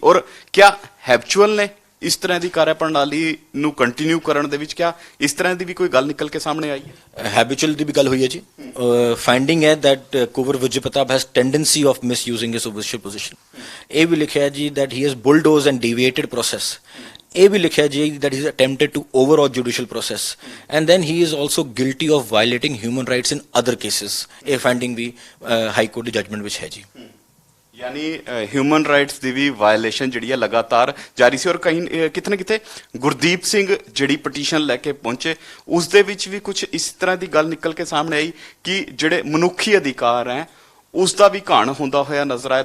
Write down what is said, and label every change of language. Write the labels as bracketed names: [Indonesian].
[Punjabi] ਔਰ ਕਿਆ ਹੈਬਚੁਅਲ ਨੇ ਇਸ ਤਰ੍ਹਾਂ ਦੀ ਕਾਰਿਆ ਪ੍ਰਣਾਲੀ ਨੂੰ ਕੰਟੀਨਿਊ ਕਰਨ ਦੇ ਵਿੱਚ ਕਿਆ ਇਸ ਤਰ੍ਹਾਂ ਦੀ ਵੀ ਕੋਈ ਗੱਲ ਨਿਕਲ ਕੇ ਸਾਹਮਣੇ ਆਈ ਹੈ? ਹੈਬਿਚੁਅਲ ਦੀ ਵੀ ਗੱਲ ਹੋਈ ਹੈ ਜੀ। [English] Finding ਹੈ that Kunwar Vijay Pratap has tendency of misusing his official position. [Punjabi] ਇਹ ਵੀ ਲਿਖਿਆ ਜੀ [English] That he has bulldoze and deviated process. [Punjabi] ਇਹ ਵੀ ਲਿਖਿਆ ਜੀ [English] that he is attempted to overall judicial process and then he is also guilty of violating human rights in other cases। [Punjabi] ਇਹ finding ਵੀ high court ਦੀ judgement ਵਿੱਚ ਹੈ ਜੀ। ਯਾਨੀ ਹਿਊਮਨ ਰਾਈਟਸ ਦੀ ਵੀ violation ਜਿਹੜੀ ਹੈ ਲਗਾਤਾਰ ਜਾਰੀ ਸੀ। ਔਰ ਕहीं ਕਿਤੇ ਨਾ ਕਿਤੇ ਗੁਰਦੀਪ ਸਿੰਘ ਜਿਹੜੀ ਪਟੀਸ਼ਨ ਲੈ ਕੇ ਪਹੁੰਚੇ ਉਸ ਦੇ ਵਿੱਚ ਵੀ ਕੁਝ ਇਸ ਤਰ੍ਹਾਂ ਦੀ ਗੱਲ ਨਿਕਲ ਕੇ ਸਾਹਮਣੇ ਆਈ ਕਿ ਜਿਹੜੇ ਮਨੁੱਖੀ ਅਧਿਕਾਰ ਹੈ ਉਸ ਦਾ ਵੀ ਘਾਣ ਹੁੰਦਾ ਹੋਇਆ ਨਜ਼ਰ ਆਇਆ।